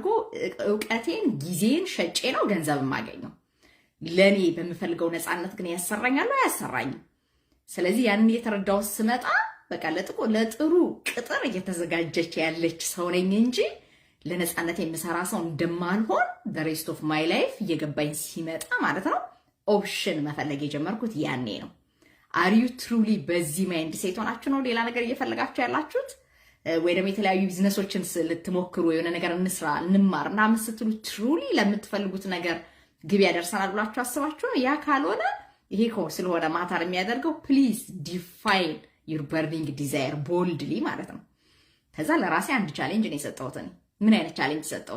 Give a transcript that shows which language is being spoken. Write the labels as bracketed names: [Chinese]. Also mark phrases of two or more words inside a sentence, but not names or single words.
[Amharic] እውቀቴን ጊዜን ሸጬ ነው ገንዘብ የማገኘው። ለእኔ በምፈልገው ነፃነት ግን ያሰራኛል አያሰራኝም። ስለዚህ ያንን የተረዳው ስመጣ በቃ ለጥሩ ቅጥር እየተዘጋጀች ያለች ሰው ነኝ እንጂ ለነፃነት የምሰራ ሰው እንደማልሆን [English] the rest of my life [Amharic] እየገባኝ ሲመጣ ማለት ነው ኦፕሽን መፈለግ የጀመርኩት ያኔ ነው። [English] are you truly [Amharic] በዚህ ማይንድ ሴት ሆናችሁ ነው ሌላ ነገር እየፈለጋችሁ ያላችሁት? ወይ ደግሞ የተለያዩ ቢዝነሶችን ልትሞክሩ የሆነ ነገር እንስራ እንማር ምናምን ስትሉ ትሩሊ ለምትፈልጉት ነገር ግብ ያደርሰናል ብላችሁ አስባችሁ? ያ ካልሆነ ይሄ ስለሆነ ማታር የሚያደርገው [English] please define your burning desire boldly [Amharic] ማለት ነው። ከዛ ለራሴ አንድ ቻሌንጅ ነው የሰጠሁት። ምን አይነት ቻሌንጅ ሰጠሁት?